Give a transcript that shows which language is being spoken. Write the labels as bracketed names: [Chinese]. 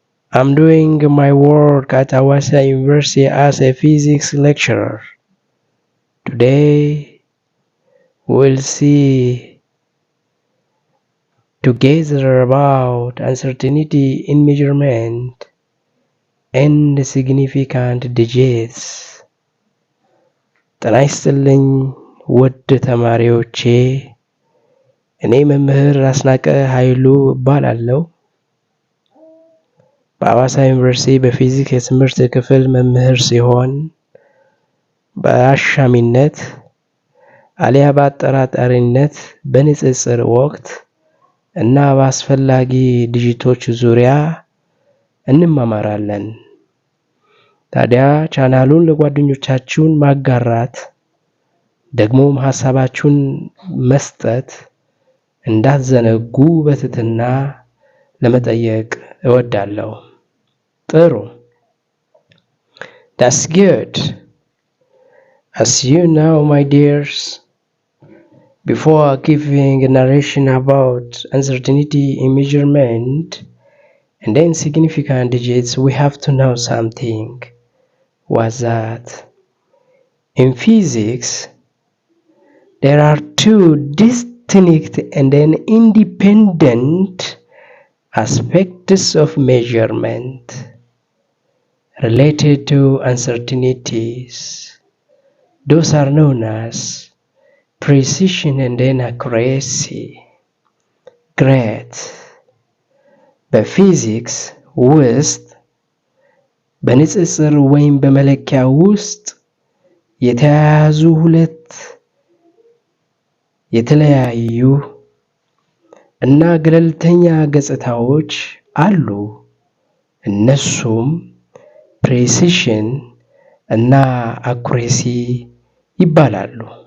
[English] I'm doing my work at Awasa University as a physics lecturer. Today, we'll see together about uncertainty in measurement and significant digits. [Amharic] ጤና ይስጥልኝ ውድ ተማሪዎቼ፣ እኔ መምህር አስናቀ ኃይሉ እባላለሁ። በአዋሳ ዩኒቨርሲቲ በፊዚክስ የትምህርት ክፍል መምህር ሲሆን በአሻሚነት አሊያ በአጠራጣሪነት በንጽጽር ወቅት እና በአስፈላጊ ዲጂቶች ዙሪያ እንማማራለን። ታዲያ ቻናሉን ለጓደኞቻችሁን ማጋራት ደግሞም ሀሳባችሁን መስጠት እንዳትዘነጉ በትህትና ለመጠየቅ እወዳለሁ። ጥሩ። [English] That's good. As you know, my dears, before giving a narration about uncertainty in measurement and then significant digits, we have to know something. Was that in physics, there are two distinct and then independent aspects of measurement related to uncertainties. Those are known as precision and then accuracy. Great. [Amharic] በፊዚክስ ውስጥ በንጽጽር ወይም በመለኪያ ውስጥ የተያያዙ ሁለት የተለያዩ እና ገለልተኛ ገጽታዎች አሉ። እነሱም ፕሬሲሽን እና አኩሬሲ ይባላሉ።